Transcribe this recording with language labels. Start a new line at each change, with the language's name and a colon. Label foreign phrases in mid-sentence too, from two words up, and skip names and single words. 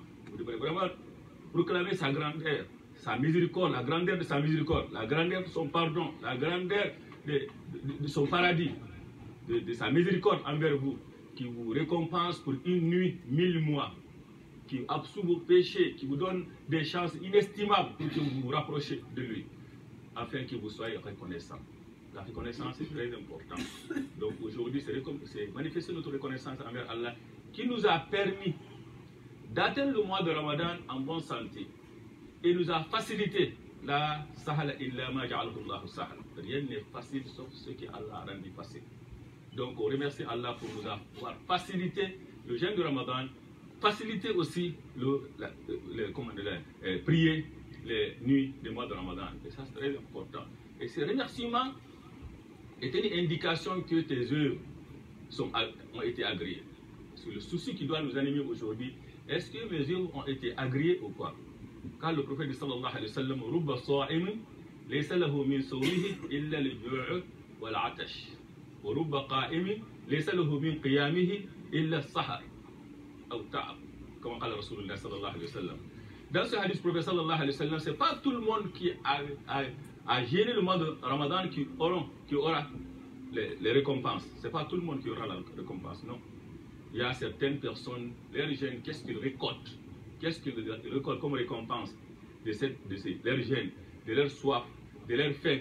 French: Vous devez vraiment proclamer sa grandeur, sa miséricorde, la grandeur de sa miséricorde, la grandeur de son pardon, la grandeur de son paradis, de sa miséricorde envers vous, qui vous récompense pour une nuit, 1000 mois, qui absout vos péchés, qui vous donne des chances inestimables pour que vous vous rapprochiez de lui, afin que vous soyez reconnaissants. La reconnaissance est très importante. Donc aujourd'hui, c'est manifester notre reconnaissance envers Allah qui nous a permis d'atteindre le mois de Ramadan en bonne santé et nous a facilité
Arabic: لا سهل إلا ما جعله الله سهلا.
French: Rien n'est facile sauf ce que Allah a rendu facile. Donc on remercie Allah pour nous avoir facilité le jeûne de Ramadan, faciliter aussi prier les nuits du mois de Ramadan. Et ça c'est très important. Et ces remerciements est une indication que tes œuvres ont été agréées. C'est le souci qui doit nous animer aujourd'hui. Est-ce que mes œuvres ont été agréées ou pas? Car le prophète
Arabic: صلى الله عليه وسلم رب صائم ليس له من صومه إلا الجوع والعطش. ورب قائم ليس له من قيامه إلا السهر. Ou ta'ab.
French: Comme dit
Arabic: رسول الله صلى الله عليه وسلم.
French: Dans ce hadith, le prophète
Arabic: صلى الله عليه وسلم,
French: c'est pas tout le monde qui a gêné le mois de Ramadan qui aura les récompenses. C'est pas tout le monde qui aura la récompense, non. Il y a certaines personnes, leurs jeûnes, qu'est-ce qu'ils récoltent? Qu'est-ce qu'ils récoltent comme récompense de leur jeûne, de leur soif, de leur faim?